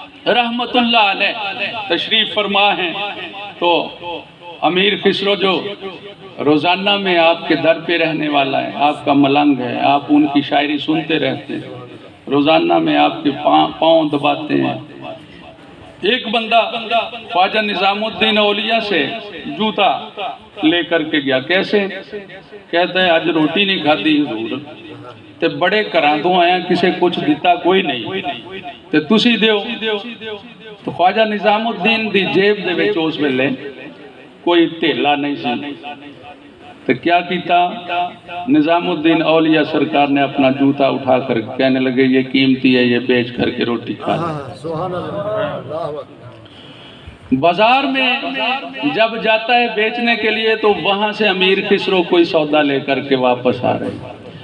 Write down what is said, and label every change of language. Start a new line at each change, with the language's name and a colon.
Urdu: رحمت اللہ علیہ تشریف فرما ہیں۔ تو امیر خسرو جو روزانہ میں آپ کے در پہ رہنے والا ہے، آپ کا ملنگ ہے، آپ ان کی شاعری سنتے رہتے ہیں، روزانہ میں آپ کے پاؤں دباتے ہیں۔ ایک بندہ خواجہ نظام الدین اولیاء سے جوتا لے کر کے گیا۔ کیسے؟ کہتا ہے آج روٹی نہیں کھاتی حضور،
Punjabi: تے بڑے گھراں تو آیا کسے کچھ دیتا کوئی نہیں تے تسی دیو. تو خواجہ نظام الدین دی جیب دے وچ اس ویلے کوئی تھیلا نہیں سی.
Urdu: تو
Punjabi: کیا کیتا
Urdu: نظام الدین اولیاء سرکار نے اپنا جوتا اٹھا کر کہنے لگے یہ قیمتی ہے، یہ بیچ کر کے روٹی کھا لیں. سبحان اللہ. بازار میں جب جاتا ہے بیچنے کے لیے تو وہاں سے امیر خسرو کوئی سودا لے کر کے واپس آ رہے ہیں.